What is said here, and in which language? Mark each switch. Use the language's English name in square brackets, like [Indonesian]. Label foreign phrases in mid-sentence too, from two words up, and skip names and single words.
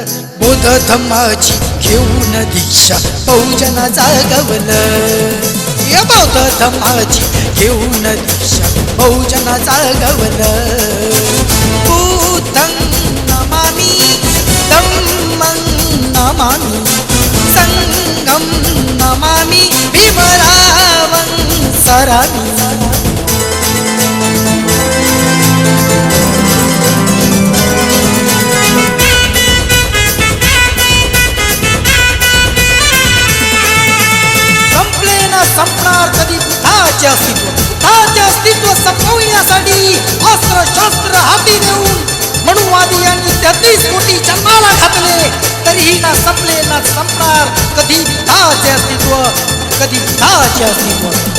[Marathi] बोध धम्माची घेऊन दीक्षा बहुजना जागवलं या बौद्ध धम्माची घेऊन दीक्षा बहुजना जागवलं [Pali] बुद्धं नमामि धम्मं नमामि संघं नमामि भीमरावं सरामि [Marathi] संपणार कधी बुद्धाचे अस्तित्व संपविण्यासाठी अस्त्र शस्त्र हाती देऊन मनुवादी यांनी 33 कोटी जन्माला घातले तरीही ना संपले ना संपणार कधी बुद्धाचे अस्तित्व कधी बुद्धाचे अस्तित्व